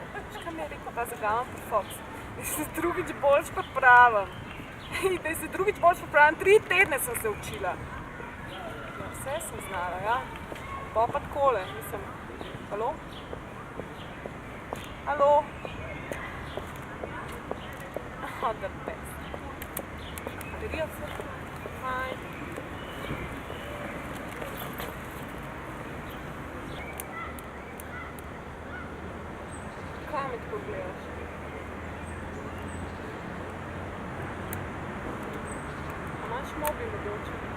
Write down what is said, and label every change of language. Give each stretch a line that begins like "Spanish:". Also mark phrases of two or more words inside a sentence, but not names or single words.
Slovenian: Veš, kaj mi je rekel ta zagavan pri Fox? Da se drugič boljš popravim. Da se drugič boljš popravim. 3 tedne sem se učila. Ja, vse sem znala, ja. Pa takole, mislim. Halo? Halo?
English: Oh, the best.
Slovenian: Baterija vse? Fajn. Kaj me tako gledaš? Imaš mobil mogoče?